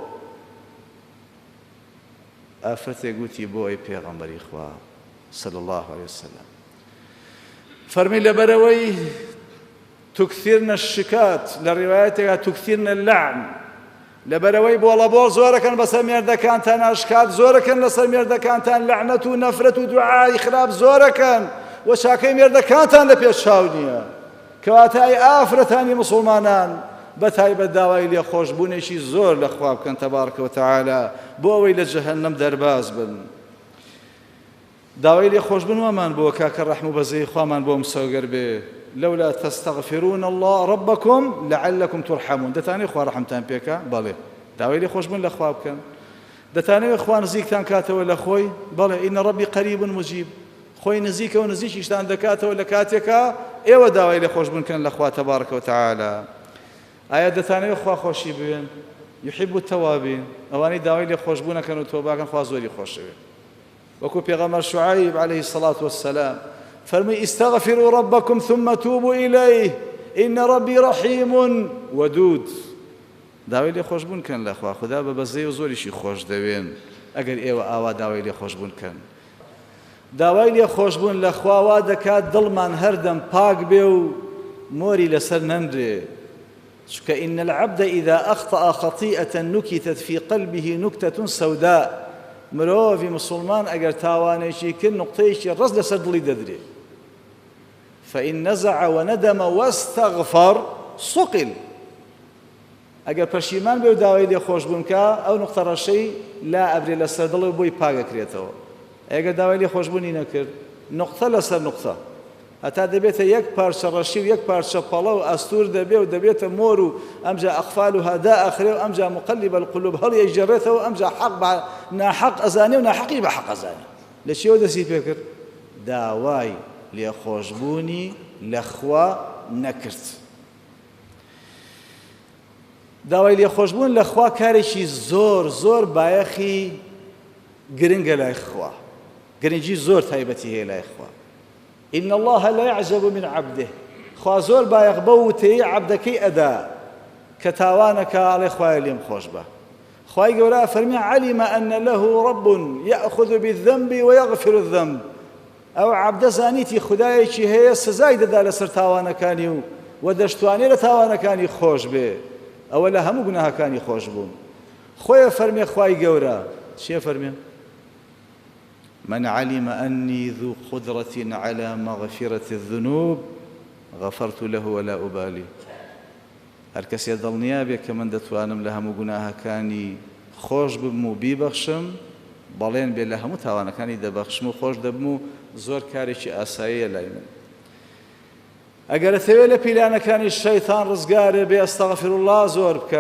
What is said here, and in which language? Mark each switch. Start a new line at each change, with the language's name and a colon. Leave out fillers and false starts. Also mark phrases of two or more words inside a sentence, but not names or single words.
Central Kurdish: ئافرەتێک گوتی بۆ ئەی پێغەمبەری خوا
Arabic: صلی الله عليه وسلم،
Central Kurdish: فەرمی لەبەرەوەی
Arabic: تکثرن الشکات،
Central Kurdish: لە ڕیوایەتێکا
Arabic: تکثرن اللعن،
Central Kurdish: لەبەرەوەی بۆڵەبۆڵ زۆرەکەن بەسەر مێردەکانتان، ئاشکات زۆرەکەن لەسەر مێردەکانتان، لەعنەت و نەفرەت و دوعای خراپ زۆرەکەن و چاکەی مێردەکانتان لە پێش چاو نییە. کەواتە ئەی ئافرەتانی موسڵمانان بەتایبەت داوای لێخۆشبوونێکی زۆر لە خوا بکەن
Arabic: تەبارەکە وتەعالا
Central Kurdish: بۆ ئەوەی لە جەهەنەم دەرباز بن. داوای لێخۆشبوون وەمان بۆ کاکە ڕەحم و بەزەی خوامان بۆ مسەوگەر بێ
Arabic: لولا تستغفرون الله ربكم لعلكم ترحمون.
Central Kurdish: دەتانەوێت خوا ڕەحمتان پێکا؟ بەڵێ. داوای لێخۆشبوون لە خوا بکەن. دەتانەوێت خوا نزیکتان کاتەوە لە خۆی؟ بەڵێ
Arabic: ئینە ڕەبی قەریب مجیب،
Central Kurdish: خۆی نزیکە و نزیکیشتان دەکاتەوە لە کاتێکا ئێوە داوای لێخۆشبوون کەن لە خوا
Arabic: تەبارەکە وتەعالا.
Central Kurdish: ئایا دەتانەوێت خوا خۆشی بوێن؟
Arabic: یحب التەوابین،
Central Kurdish: ئەوانەی داوای لێخۆشبوونەکەن و تۆباکەن خوا زۆری خۆشەوێت. وەکو پێغەمبەر شوعەیب
Arabic: عەلەیهی السەڵات وەسسەلام فرمي استغفروا ربكم ثم توبوا إليه إن ربي رحيم ودود.
Central Kurdish: داوای لێخۆشبوون کەن لە خوا، خوددا بە بەزەی و زۆریشی خۆش دەوێن ئەگەر ئێوە ئاوا داوای لێخۆشبوون کەن. داوای لێخۆشبوون لە خوا وا دەکات دڵمان هەردەم پاک بێ و مۆری لەسەر نەندرێ.
Arabic: چونکە إن العبد إذا أخطأ خطيئة نكتت في قلبه نكتة سوداء.
Central Kurdish: مرۆڤی مسلمان ئەگەر تاوانێکی کرد نوقتەیەکی ڕەس لەسەر دڵی دەدرێ.
Arabic: فإن نزع وندم واستغفر صقل.
Central Kurdish: ئەگەر پەشیمان بێ و داوای لێخۆشبوون کە ئەو نوقتە ڕەشەی لا ئەبرێ لەسەر دڵ و بۆی پاگەکرێتەوە. ئەگەر داوای لێخۆشبوونی نەکرد نوقتە لەسەر نوقتە هەتا دەبێتە یەک پارچە ڕەشی و یەک پارچە پەڵە و ئەستور دەبێ و دەبێتە مۆر و ئەمجا ئەخفالها دائەخرێ و ئەمجا
Arabic: مقلب القلوب
Central Kurdish: هەڵیەکجێڕێتەوە، ئەمجا حەق بە ناحەق ئەزانێ و ناحەقی بە حەق ئەزانێ. لە چیەوە دەستی پێ کرد؟ داوای لێخۆشبوونی لە خوا نەکرد. داوای لێخۆشبوون لە خوا کارێکی زۆر بایەخی گرنگە لای خوا، گرنگی زۆر تایبەتی هەیە لای خوا.
Arabic: إن الله لا يعجب من عبده،
Central Kurdish: خوا زۆر بایەخ بە وتەی عەبدەکەی ئەدا کە تاوانەکە ئەڵێ خوایە لێم خۆش بە. خوای گەورە فەرمی
Arabic: علم أن له رب يأخذ بالذنب ويغفر الذنب.
Central Kurdish: ئەو عەبدە زانیتی خودایەکی هەیە سزای دەدا لەسەر تاوانەکانی و دەشتوانێت لە تاوانەکانی خۆش بێ. ئەوە لە هەموو گوناهەکانی خۆش بوون. خۆیە فەرمێ خوای گەورە چیە فەرمێ؟
Arabic: من علم أني ذو قدرة على مغفرة الذنوب غفرت له ولا أبالي.
Central Kurdish: هەر کەسێ دڵنیا بێ کە من دەتوانم لە هەموو گوناهەکانی خۆش ببم و بیبەخشم، بەڵێن بێ لە هەموو تاوانەکانی دەبەخشم و خۆش دەبم و زۆر کارێکی ئاساییە لای من. ئەگەر دەتەوێت لە پیلانەکانی شەیتان ڕزگارێ بێ
Arabic: ئەستەغفر الله
Central Kurdish: زۆر بکە.